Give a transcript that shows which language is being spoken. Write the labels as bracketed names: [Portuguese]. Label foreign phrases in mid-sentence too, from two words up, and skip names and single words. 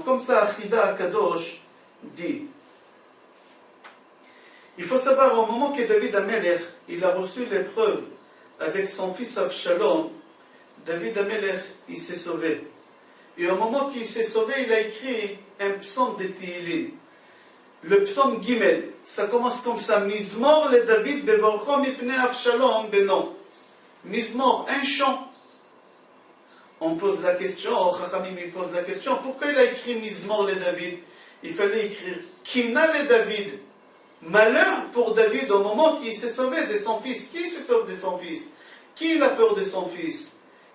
[French] Comme ça, Achida Kadosh dit. Il faut savoir, au moment que David Amelech, il a reçu l'épreuve avec son fils Avshalom, David Amelech, il s'est sauvé. Et au moment qu'il s'est sauvé, il a écrit un psaume de Tihilim. Le psaume Gimel, ça commence comme ça: [Hebrew] מזמור לדוד בברחו מפני אבשלום בנו. [French] Mizmor, un chant. On pose la question, Chachamim il pose la question, pourquoi il a écrit [Hebrew] מזמור לדוד? [French] Il fallait écrire [Hebrew] קינה לדוד. [French] Malheur pour David au moment qu'il s'est sauvé de son fils. Qui se sauve de son fils? Qui a peur de son fils?